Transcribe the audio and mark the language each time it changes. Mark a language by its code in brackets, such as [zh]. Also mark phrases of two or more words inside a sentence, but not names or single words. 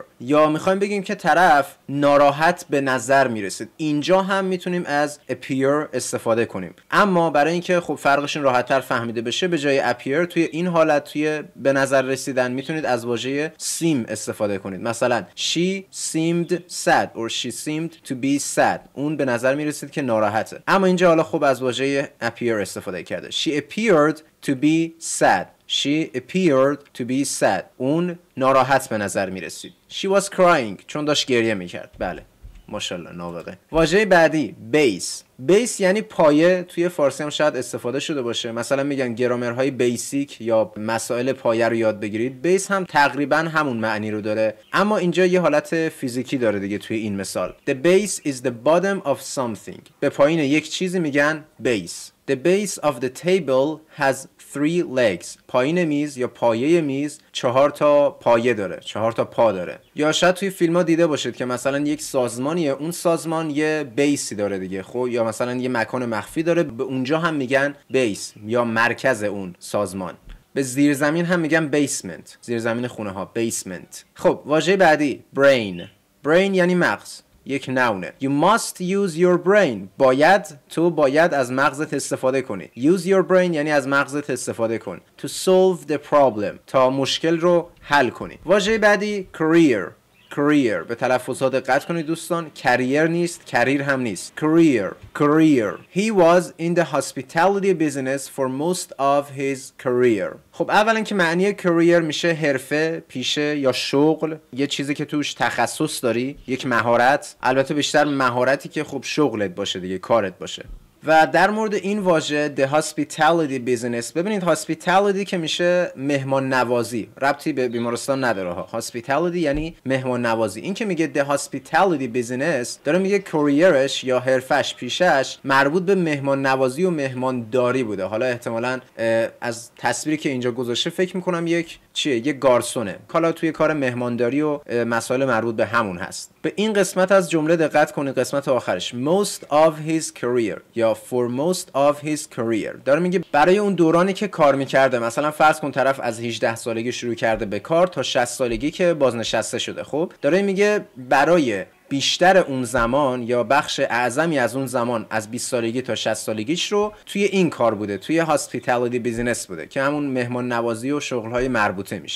[fa] یا میخوایم بگیم که طرف ناراحت به نظر میرسید، اینجا هم میتونیم از appear استفاده کنیم. اما برای اینکه خب فرقشون راحت‌تر فهمیده بشه، به جای appear توی این حالت، توی به نظر رسیدن، میتونید از واژه seem استفاده کنید. [en] مثلا she seemed sad or she seemed to be sad. [fa] اون به نظر میرسید که ناراحته. اما اینجا حالا خب از واژه appear استفاده کرده. [en] She appeared to be sad. She appeared to be sad. [fa] اون ناراحت به نظر میرسید. [en] She was crying. [fa] چون داشت گریه میکرد. بله، ماشاءالله، نابغه. واژه بعدی بیس یعنی پایه. توی فارسی هم شاید استفاده شده باشه. مثلا میگن گرامرهای بیسیک یا مسائل پایه رو یاد بگیرید. بیس هم تقریبا همون معنی رو داره، اما اینجا یه حالت فیزیکی داره دیگه. توی این مثال [en] The base is the bottom of something. [fa] به پایین یک چیزی میگن base. [en] The base of the table has 3 legs. [fa] پایین میز یا پایه میز 4 تا پایه داره، 4 تا پا داره. یا شاید توی فیلم ها دیده باشید که مثلا یک سازمانیه، اون سازمان یه بیسی داره دیگه. خب یا مثلا یه مکان مخفی داره، به اونجا هم میگن بیس یا مرکز اون سازمان. به زیرزمین هم میگن بیسمنت، زیرزمین خونه ها، بیسمنت. خب واژه بعدی brain یعنی مغز، یک نونه. [en] You must use your brain. [fa] تو باید از مغزت استفاده کنی. [en] Use your brain [fa] یعنی از مغزت استفاده کن. [en] To solve the problem. [fa] تا مشکل رو حل کنی. واژه بعدی career. به تلفظات دقت کنید دوستان. کریر نیست، کریر هم نیست. [en] career. He was in the hospitality business for most of his career. [fa] خب اولا که معنی career میشه حرفه، پیشه یا شغل، یه چیزی که توش تخصص داری، یک مهارت. البته بیشتر مهارتی که خب شغلت باشه دیگه، کارت باشه. و در مورد این واژه [en] the hospitality business، [fa] ببینید hospitality که میشه مهمان نوازی، ربطی به بیمارستان نداره ها. hospitality یعنی مهمان نوازی. این که میگه [en] the hospitality business، [fa] داره میگه کریرش یا حرفش، پیشش مربوط به مهمان نوازی و مهمان داری بوده. حالا احتمالاً از تصویری که اینجا گذاشته فکر میکنم یک گارسونه، حالا توی کار مهمانداری و مسائل مربوط به همون هست. به این قسمت از جمله دقت کنید، قسمت آخرش [en] most of his career [fa] یا [en] for most of his career، [fa] داره میگه برای اون دورانی که کار میکرده. مثلا فرض کن طرف از 18 سالگی شروع کرده به کار تا 60 سالگی که بازنشسته شده. خب داره میگه برای بیشتر اون زمان یا بخش اعظمی از اون زمان، از 20 سالگی تا 60 سالگیش رو توی این کار بوده، توی [en] hospitality business [fa] بوده که همون مهمان نوازی و شغل‌های مربوطه میشه.